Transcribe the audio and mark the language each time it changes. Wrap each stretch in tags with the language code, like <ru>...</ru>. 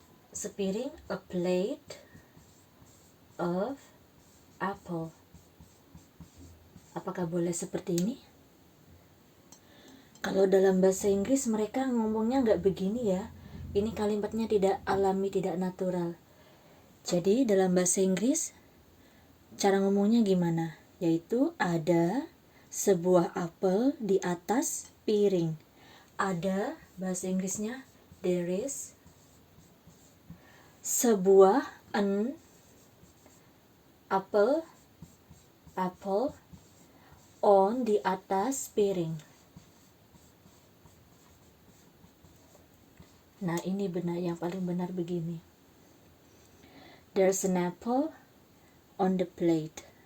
<id>Sepiring,</id> <en>a plate of apple.</en> <id>Apakah boleh seperti ini? Kalau dalam bahasa Inggris mereka ngomongnya nggak begini ya. Ini kalimatnya tidak alami, tidak natural. Jadi dalam bahasa Inggris cara ngomongnya gimana? Yaitu ada sebuah apel di atas piring. Ada, bahasa Inggrisnya</id> <en>there is</en> <id>sebuah, an, apple, apple, on, di atas piring. Nah, ini benar, yang paling benar begini.</id> <en>There's an apple on the plate.</en>